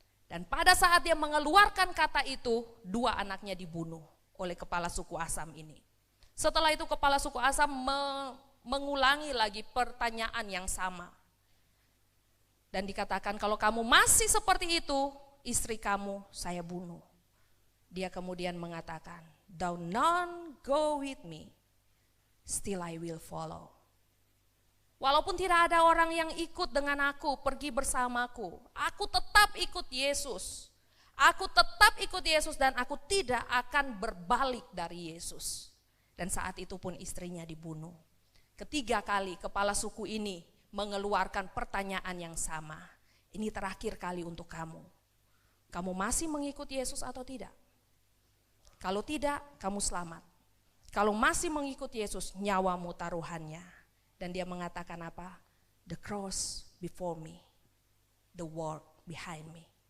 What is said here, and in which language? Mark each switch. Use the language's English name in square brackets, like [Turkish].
[Indonesian] Dan pada saat dia mengeluarkan kata itu, 2 anaknya dibunuh oleh kepala suku Assam ini. Setelah itu kepala suku Assam mengulangi lagi pertanyaan yang sama. Dan dikatakan kalau kamu masih seperti itu, istri kamu saya bunuh. Dia kemudian mengatakan, [English] though none go with me, still I will follow. [Indonesian] Walaupun tidak ada orang yang ikut dengan aku, pergi bersamaku, aku tetap ikut Yesus. Aku tetap ikut Yesus dan aku tidak akan berbalik dari Yesus. Dan saat itu pun istrinya dibunuh. 3 kali kepala suku ini mengeluarkan pertanyaan yang sama. Ini terakhir kali untuk kamu. Kamu masih mengikuti Yesus atau tidak? Kalau tidak, kamu selamat. Kalau masih mengikuti Yesus, nyawamu taruhannya. Dan dia mengatakan apa? [English] The cross before me, the world behind me.